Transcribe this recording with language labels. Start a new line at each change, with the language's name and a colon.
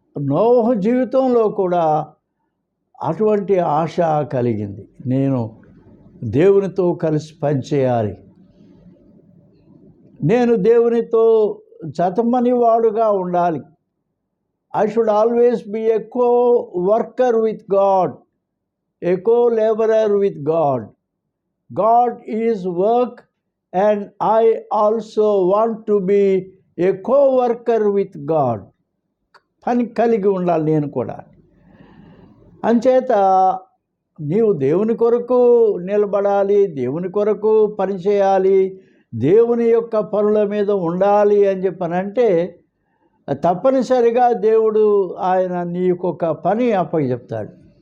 Telugu: నోవహు జీవితంలో కూడా అటువంటి ఆశ కలిగింది. నేను దేవునితో కలిసి పనిచేయాలి, నేను దేవునితో జతమని వాడుగా ఉండాలి.
English: I should always be a co-worker with God, a co-laborer with God. God is work and I also want to be a co-worker with God.
Telugu: పని కలిగి ఉండాలి నేను కూడా. అంచేత నీవు దేవుని కొరకు నిలబడాలి, దేవుని కొరకు పనిచేయాలి, దేవుని యొక్క పనుల మీద ఉండాలి అని చెప్పనంటే తప్పనిసరిగా దేవుడు ఆయన నీకొక పని అప్పచెప్తాడు.